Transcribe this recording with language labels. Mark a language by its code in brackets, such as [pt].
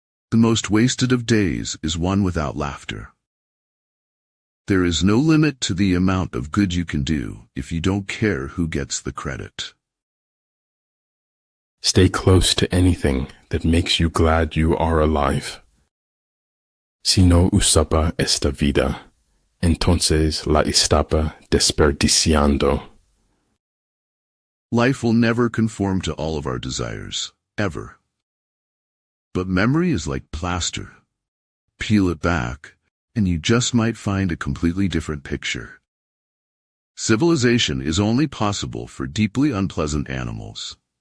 [en] The most wasted of days is one without laughter. There is no limit to the amount of good you can do if you don't care who gets the credit. Stay close to anything that makes you glad you are alive. [es] Si no usaba esta vida, entonces la estaba desperdiciando. [en] Life will never conform to all of our desires, ever. But memory is like plaster. Peel it back, and you just might find a completely different picture. Civilization is only possible for deeply unpleasant animals.